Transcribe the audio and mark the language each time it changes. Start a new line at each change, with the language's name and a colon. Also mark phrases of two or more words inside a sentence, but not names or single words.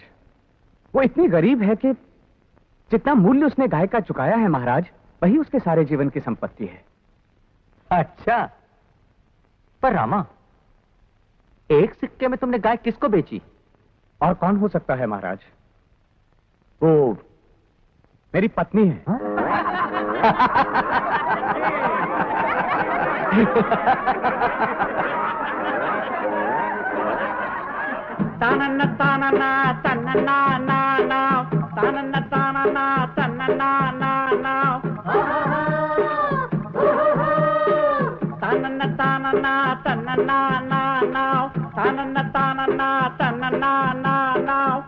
Hindi: वो इतनी गरीब है कि जितना मूल्य उसने गाय का चुकाया है महाराज, वही उसके सारे जीवन की संपत्ति है। अच्छा, पर रामा, 1 सिक्के में तुमने गाय किसको बेची? और कौन हो सकता है महाराज? वो मेरी पत्नी है। तानन्ना तानन्ना तानन्ना ना ना तानन्ना तानन्ना तानन्ना ना ना तानन्ना तानन्ना तानन्ना ना ना तानन्ना तानन्ना तानन्ना ना ना